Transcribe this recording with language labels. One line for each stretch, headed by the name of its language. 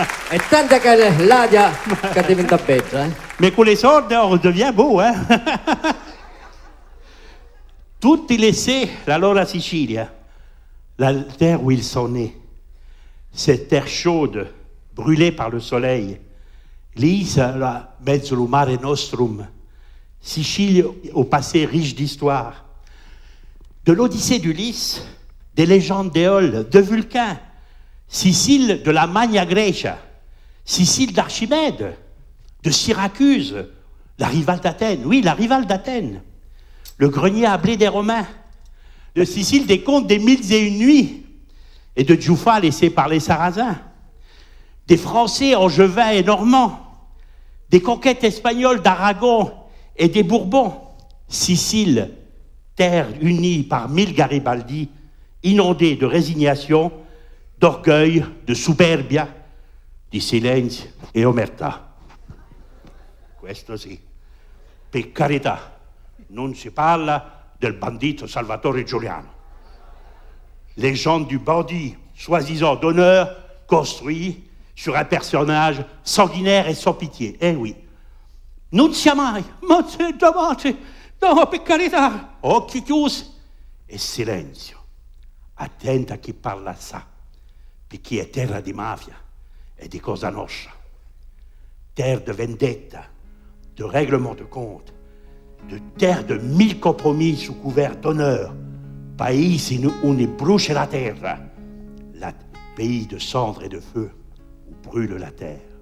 Italian: È tanta che l'aria che diventa beggia,
French: Mais con les soldes, on redevient beau, hein. Tutti laissés
Italian: la loro Sicilia,
French: la terre où ils sont nés, cette terre chaude, brûlée par le soleil,
Italian: l'isola mezzo al mare nostrum,
French: Sicile au passé riche d'histoire, de l'Odyssée d'Ulysse, des légendes d'Éole, de Vulcain, Sicile de la Magna Grecia, Sicile d'Archimède, de Syracuse, la rivale d'Athènes, oui, la rivale d'Athènes, le grenier à blé des Romains, de Sicile des contes des 1001 nuits, et de Giuffa laissé par les Sarrasins, des Français angevins et normands, des conquêtes espagnoles d'Aragon et des Bourbons, Sicile, terre unie par 1000 Garibaldi, inondée de résignation, d'orgueil, de superbia,
Italian: di silenzio e omertà. Questo sì. Per carità, non si parla del bandito Salvatore Giuliano.
French: Légende du bandit, soi-disant d'honneur, construit sur un personnage sanguinaire et sans pitié. Eh oui.
Italian: Non sia mai, ma se davanti, no, per carità, occhi chiusi e silenzio. Attenta a chi parla assai. Perché è terra di mafia e di cosa nostra,
French: terre de vendetta, de règlement de compte, de terre de 1000 compromis sous couvert d'honneur, pays où on éblouche la terre, pays de cendres et de feu où brûle la terre.